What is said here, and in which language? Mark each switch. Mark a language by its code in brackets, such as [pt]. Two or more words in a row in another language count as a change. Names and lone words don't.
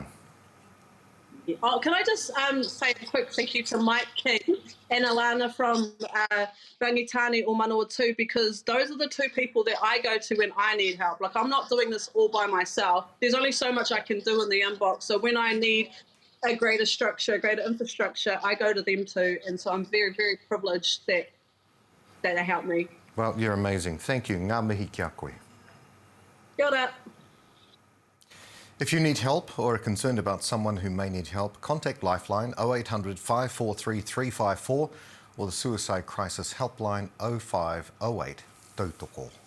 [en] Oh, can I just say a quick thank you to Mike King and Alana from Rangatahi o Manawa too, because those are the two people that I go to when I need help. Like, I'm not doing this all by myself. There's only so much I can do in the inbox. So when I need a greater structure, a greater infrastructure, I go to them too. And so I'm very, very privileged that they help me. Well, you're amazing. Thank you. [mi] Ngā mihi kia koe. Kia ora. [en] If you need help or are concerned about someone who may need help, contact Lifeline 0800 543 354 or the Suicide Crisis Helpline 0508 Tautoko.